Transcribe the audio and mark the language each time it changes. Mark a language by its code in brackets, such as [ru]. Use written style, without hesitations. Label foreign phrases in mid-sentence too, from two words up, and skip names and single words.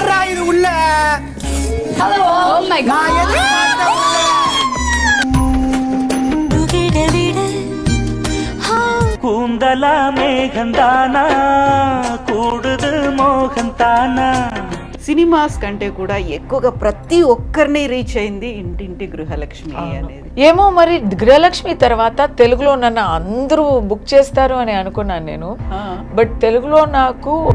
[ta] இது உள்ள [en] Hello. Oh my God. [ta] நான் எதிர்பார்த்த உள்ள கூந்தல மேகந்தானா கூடுது மோகந்தானா. [te] సినిమాస్ కంటే కూడా ఎక్కువగా ప్రతి ఒక్కరిని రీచ్ అయింది ఇంటింటి గృహలక్ష్మి అనేది. ఏమో మరి గృహలక్ష్మి తర్వాత తెలుగులో నన్ను అందరూ బుక్ చేస్తారు అని అనుకున్నాను నేను. బట్ తెలుగులో నాకు